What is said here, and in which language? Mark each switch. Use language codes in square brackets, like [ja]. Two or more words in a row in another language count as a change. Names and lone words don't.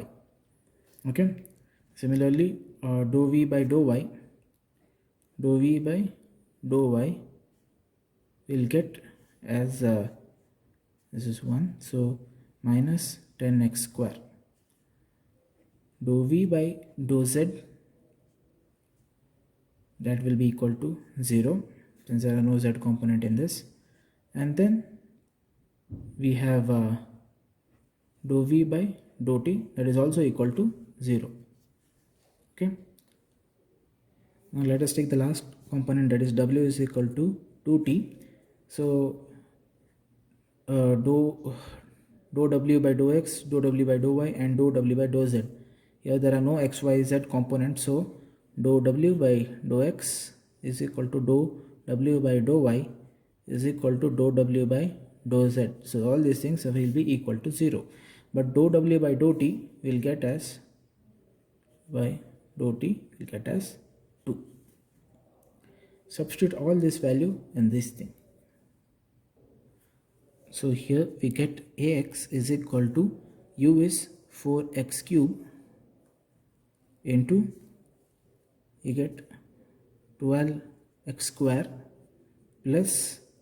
[en] Okay, similarly, dou v by dou y will get as this is 1, so minus 10x square. Dou v by dou z, that will be equal to 0, since there are no z component in this. And then we have dou v by dou t, that is also equal to 0. Okay, now let us take the last component, that is w is equal to 2t. So dou w by dou x, dou w by dou y, and dou w by dou z. Here there are no x, y, z components, so dou w by dou x is equal to dou w by dou y is equal to dou w by dou z. So all these things will be equal to 0, but dou w by dou t will get as 2. Substitute all this value in this thing. So here we get ax is equal to, u is 4x cube into, you get 12x square plus